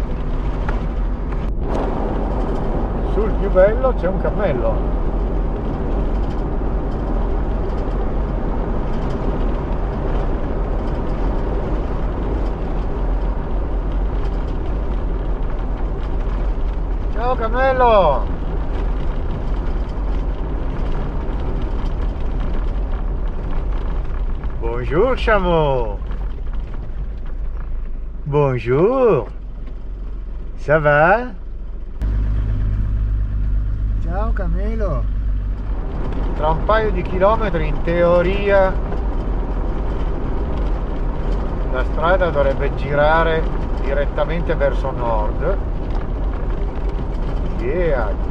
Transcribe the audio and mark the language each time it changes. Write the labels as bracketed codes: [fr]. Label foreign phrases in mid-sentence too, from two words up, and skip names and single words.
[it] Sul più bello c'è un cammello. Ciao cammello! [fr] Bonjour chameau! Bonjour! Ça va? [it] Ciao camelo, tra un paio di chilometri in teoria la strada dovrebbe girare direttamente verso nord. Yeah.